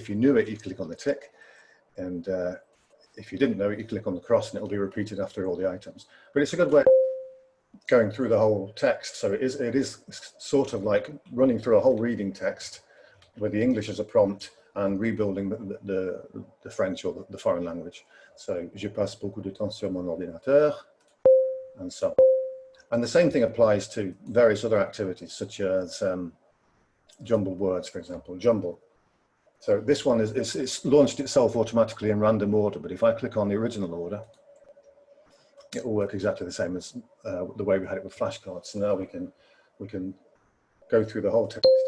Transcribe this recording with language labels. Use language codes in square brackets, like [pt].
[en] If you knew it, you click on the tick, and if you didn't know it, you click on the cross, and it'll be repeated after all the items. But it's a good way of going through the whole text. So it is sort of like running through a whole reading text with the English as a prompt and rebuilding the French or the foreign language. [fr] So je passe beaucoup de temps sur mon ordinateur, [en] and so on. And the same thing applies to various other activities, such as jumbled words, for example, jumble. So this one it's launched itself automatically in random order, but if I click on the original order, it will work exactly the same as the way we had it with flashcards. So now we can go through the whole text.